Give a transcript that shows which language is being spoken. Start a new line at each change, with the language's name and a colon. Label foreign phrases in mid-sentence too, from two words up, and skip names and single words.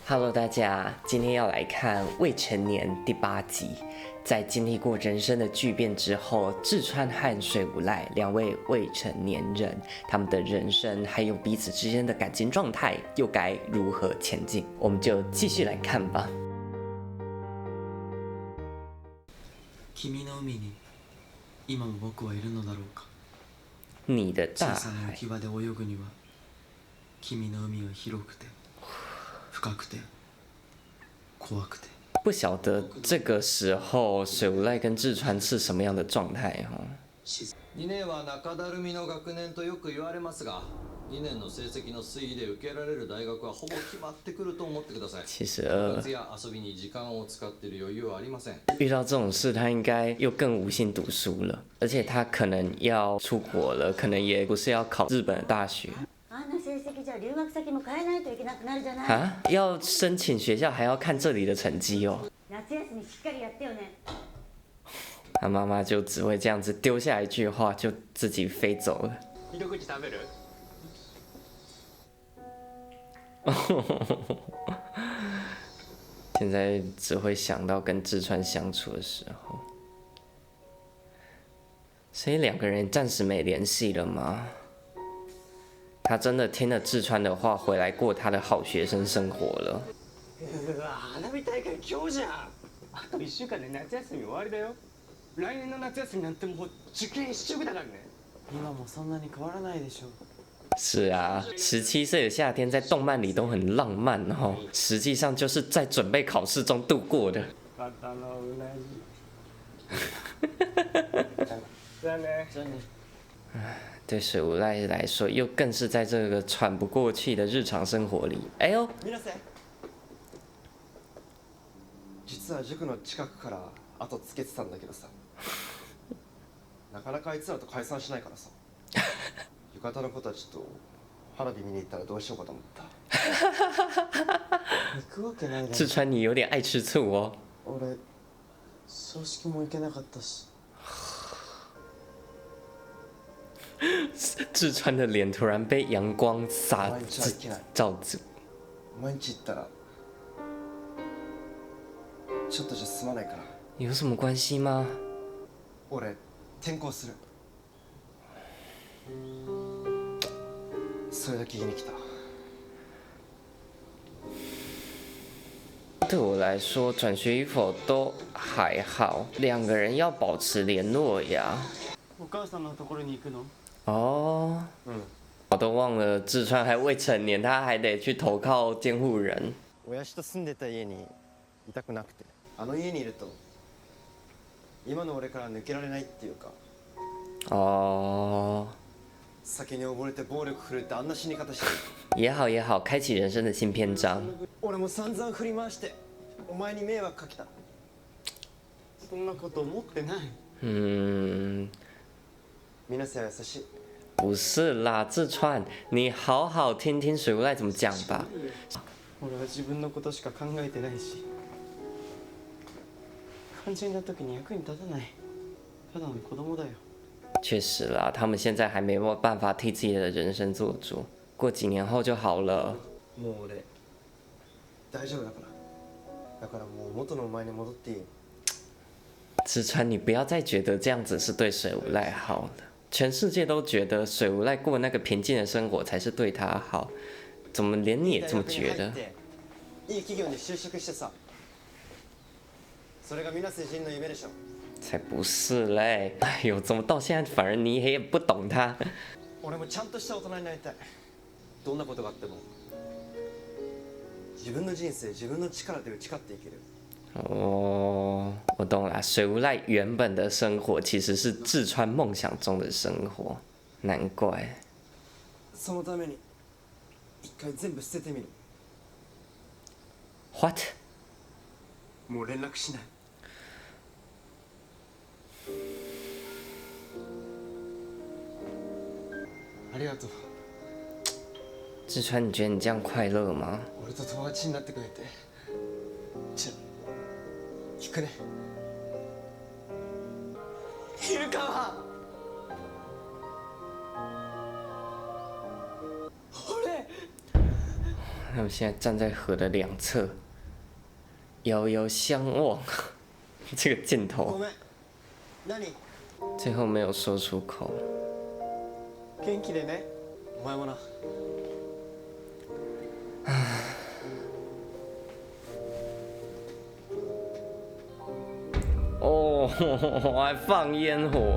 Chinese: Hello，大家，今天要来看《未成年》第8集。在经历过人生的巨变之后，志川和水无赖两位未成年人，他们的人生还有彼此之间的感情状态，又该如何前进？我们就继续来看吧。
Japanese: 君の海に今も僕はいるのだろうか。
Chinese: 你的大
Japanese: 小さな浮海き場で泳ぐには君の海は広くて深くて怖くて。
Chinese: 不晓得这个时候水无赖跟志川是什么样的状态哈。
Japanese: 2年は中だるみの学年とよく言われますが、2年の成績の推移で受けられる大学はほぼ決まってくると思ってください。
Chinese: 其实
Japanese: 部活や遊びに時間を使っている余裕はありません。
Chinese: 遇到这种事，他应该又更无心读书了，而且他可能要出国了，可能也不是要考日本的大学
Japanese: あんな成績じゃ留学先も変えないといけなくなるじゃない。
Chinese: 啊，要申请学校还要看这里的成绩哦。
Japanese: 夏休みしっかりやってよね。
Chinese: 他妈妈就只会这样子丢下一句话，就自己飞走了。
Japanese: 一口食べる？
Chinese: 现在只会想到跟志川相处的时候，所以两个人暂时没联系了吗？他真的听了志川的话，回来过他的好学生生活了。
Japanese: うわ、花火大会今日じゃん。あと1週間で夏休み終わりだよ。来年の夏休みなんてもう受験一色だからね。今もそんなに変わらないでしょ。
Chinese: 是啊，17岁的夏天在动漫里都很浪漫哦，实际上就是在准备考试中度过的。
Japanese: 肩のうなじ。じゃあね。じゃあね。
Chinese: 对水无赖来说，又更是在这个喘不过气的日常生活里。哎呦，
Japanese: 水瀬、実は塾の近くから後つけてたんだけどさ、なかなかあいつらと解散しないからさ、浴衣の子たちと花火見に行ったらどうしようかと思った。行くわけないだろ。
Chinese: 志川你有点爱吃醋哦。
Japanese: 俺葬式も行けなかったし。
Chinese: 志川的脸突然被阳光照住。
Japanese: お前んち行ったらちょっとじゃ済まないかな。
Chinese: 有什么关系吗？
Japanese: 俺転校する。それだけ言いに来た。
Chinese: 对我来说，转学与否都还好，两个人要保持联络呀。
Japanese: お母さんのところに行くの？
Chinese: 哦，我都忘了志川还未成年，他还得去投靠监护人。
Japanese: 親父と住んでた家にいたくなくて、あの家にいると今の俺から抜けられないっていうか。
Chinese: 哦，
Japanese: 酒に溺れて暴力振るってあんな死に方してる。
Chinese: 也好也好，开启人生的新篇章。
Japanese: 俺も散々振り回してお前に迷惑かけた。そんなこと思ってない。皆さん優しい。
Chinese: 不是啦，志川，你好好听听水无赖怎么讲吧。
Japanese: 俺は自分のことしか考えてないし、肝心な時に役に立たない。ただの子供だよ。
Chinese: 确实啦，他们现在还没有办法替自己的人生做主，过几年后就好了。
Japanese: もう俺大丈夫だから。だからもう元のお前に戻っていいよ。
Chinese: 志川，你不要再覺得這樣子是對水無賴好了。全世界都覺得水無賴過那個平靜的生活才是對他好，怎麼連你也這麼覺得？
Japanese: いい企業に就職してさ、それが水瀬仁の夢でしょ。
Chinese: 才不是嘞！哎呦，怎麼到現在反而你也不懂他？
Japanese: 俺もちゃんとした大人になりたい。どんなことがあっても自分の人生自分の力で打ち勝っていける。
Chinese: 哦，我懂了。水無賴原本的生活其實是志川夢想中的生活，難怪。
Japanese: そのために一回全部捨ててみる。
English: What？
Japanese: もう連絡しない。ありがとう。
Chinese: 志川，你覺得你這樣快樂嗎？
Japanese: 俺と友達になってくれて。じゃあ行くね。昼川。俺。
Chinese: 他们现在站在河的两侧，遥遥相望。这个镜头最后没有说出口。
Japanese: 元気でね。お前もな。
Chinese: 哦，还放烟火！